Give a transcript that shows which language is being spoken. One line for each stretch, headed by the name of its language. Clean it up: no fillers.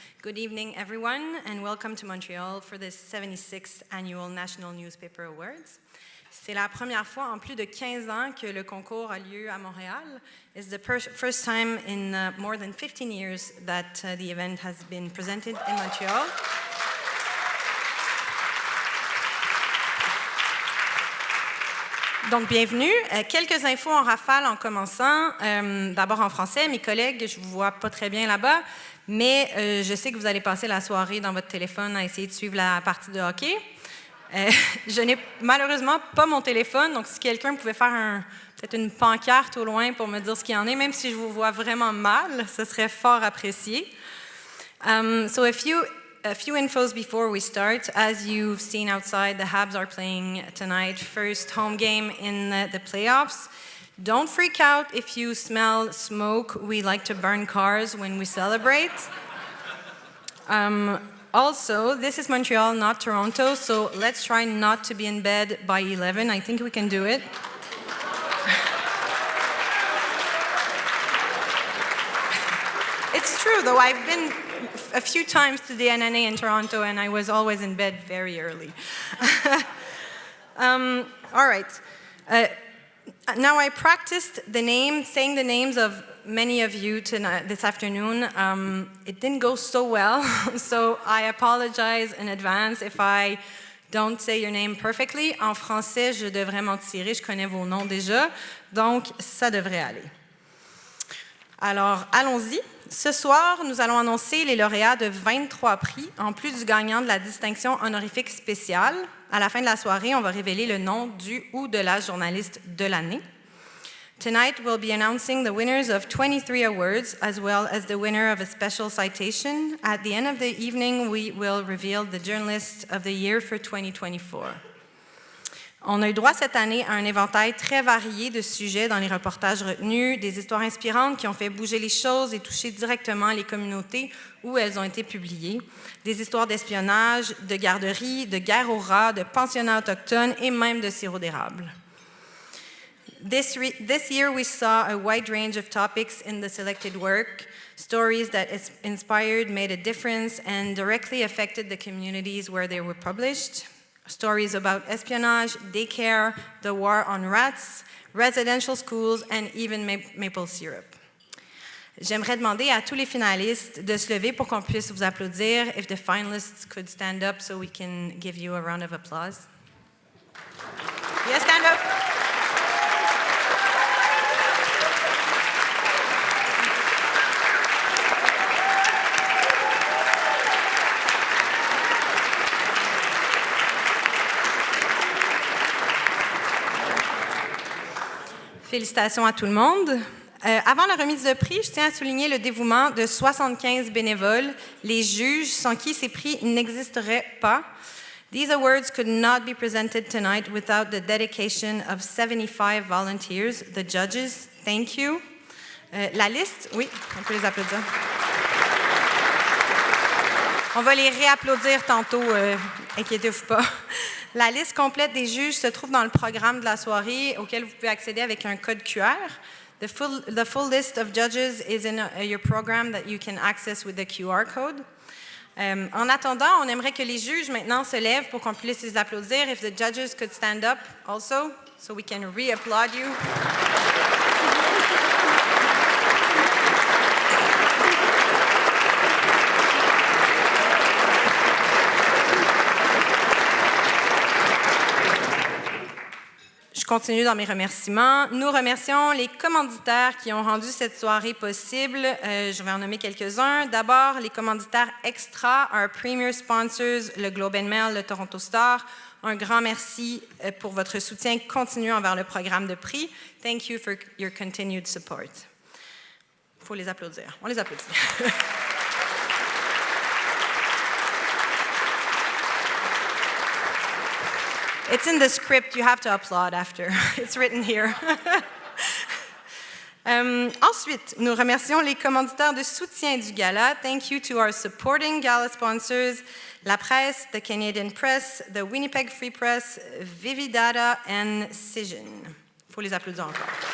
English: Good evening everyone and welcome to Montreal for this 76th Annual National Newspaper Awards.
French: C'est la première fois en plus de 15 ans que le concours a lieu à Montréal.
English: It's the first time in more than 15 years that the event has been presented in Montreal.
French: Donc, bienvenue. Quelques infos en rafale en commençant. D'abord en français, mes collègues, je ne vous vois pas très bien là-bas, mais je sais que vous allez passer la soirée dans votre téléphone à essayer de suivre la partie de hockey. Je n'ai malheureusement pas mon téléphone, donc si quelqu'un pouvait faire peut-être une pancarte au loin pour me dire ce qu'il y en est, même si je vous vois vraiment mal, ce serait fort apprécié.
English: So a few infos before we start. As you've seen outside, the Habs are playing tonight, first home game in the playoffs. Don't freak out if you smell smoke. We like to burn cars when we celebrate. Also, this is Montreal, not Toronto, so let's try not to be in bed by 11. I think we can do it. It's true, though. I've been a few times to the NNA in Toronto, and I was always in bed very early. All right. Now, I practiced saying the names of many of you this afternoon. It didn't go so well, so I apologize in advance if I don't say your name perfectly.
French: En français, je devrais m'en tirer, je connais vos noms déjà, donc ça devrait aller. Alors, allons-y. Ce soir, nous allons annoncer les lauréats de 23 prix, en plus du gagnant de la distinction honorifique spéciale. À la fin de la soirée, on va révéler le nom du ou de la journaliste de l'année.
English: Tonight, we'll be announcing the winners of 23 awards, as well as the winner of a special citation. At the end of the evening, we will reveal the journalist of the year for 2024.
French: On a eu droit cette année à un éventail très varié de sujets dans les reportages retenus, des histoires inspirantes qui ont fait bouger les choses et toucher directement les communautés où elles ont été publiées, des histoires d'espionnage, de garderie, de guerre aux rats, de pensionnats autochtones et même de sirop d'érable.
English: This year we saw a wide range of topics in the selected work, stories that inspired, made a difference, and directly affected the communities where they were published. stories about espionage, daycare, the war on rats, residential schools, and even maple syrup.
French: J'aimerais demander à tous les finalistes de se lever pour qu'on puisse vous applaudir.
English: If the finalists could stand up so we can give you a round of applause. Yes, stand up.
French: Félicitations à tout le monde. Avant la remise de prix, je tiens à souligner le dévouement de 75 bénévoles, les juges sans qui ces prix n'existeraient pas.
English: These awards could not be presented tonight without the dedication of 75 volunteers, the judges. Thank you.
French: La liste, oui, on peut les applaudir. On va les réapplaudir tantôt, inquiétez-vous pas. La liste complète des juges se trouve dans le programme de la soirée auquel vous pouvez accéder avec un code QR.
English: The full list of judges is in your program that you can access with the QR code.
French: En attendant, on aimerait que les juges maintenant se lèvent pour qu'on puisse les applaudir.
English: If the judges could stand up also, so we can re-applaud you.
French: Je continue dans mes remerciements. Nous remercions les commanditaires qui ont rendu cette soirée possible. Je vais en nommer quelques-uns. D'abord, les commanditaires extra,
English: our premier sponsors,
French: le Globe and Mail, le Toronto Star. Un grand merci pour votre soutien continu envers le programme de prix.
English: Thank you for your continued support.
French: Il faut les applaudir. On les applaudit.
English: It's in the script, you have to applaud after. It's written here.
French: Ensuite, nous remercions les commanditaires de soutien du gala.
English: Thank you to our supporting gala sponsors, La Presse, the Canadian Press, the Winnipeg Free Press, Vividata, and Cision.
French: Il faut les applaudir encore.